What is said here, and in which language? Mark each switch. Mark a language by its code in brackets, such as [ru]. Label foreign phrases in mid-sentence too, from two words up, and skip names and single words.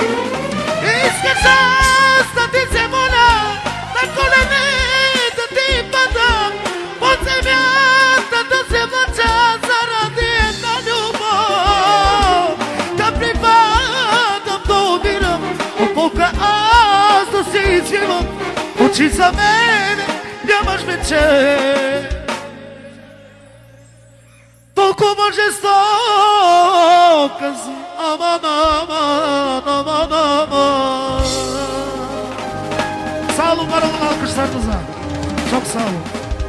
[bg] Искаш аз да ти се моля, на колене да ти падам, от земята да се влача заради една любов, да припадам, да умирам, от болка аз да се извивам. Очи за мене нямаш вече, толкова жестока си. Аман, аман, аман, аман. [tr] Sağ olun, var olun alkışlarınıza. Çok sağ olun.